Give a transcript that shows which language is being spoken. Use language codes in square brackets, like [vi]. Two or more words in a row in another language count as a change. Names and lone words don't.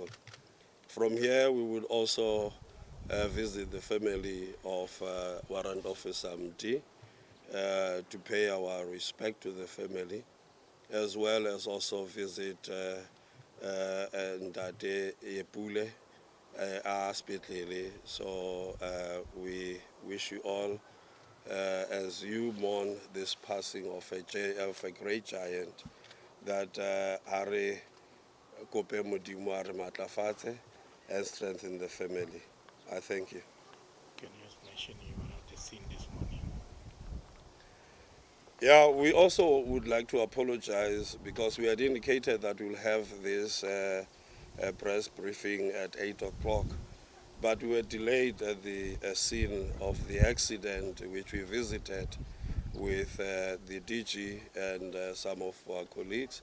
[en] From here, we would also visit the family of Warrant Officer Mdi to pay our respect to the family, as well as also visit Ndate Yepule Aspitlele. So we wish you all, as you mourn this passing of a great giant, that [st] Are Kope Modimo a re matlafatse [en] and strengthen the family. I thank you. Can you just mention you were at the scene this morning? Yeah, we also would like to apologize because we had indicated that we'll have this press briefing at 8 o'clock, but we were delayed at the scene of the accident, which we visited with the DG and some of our colleagues.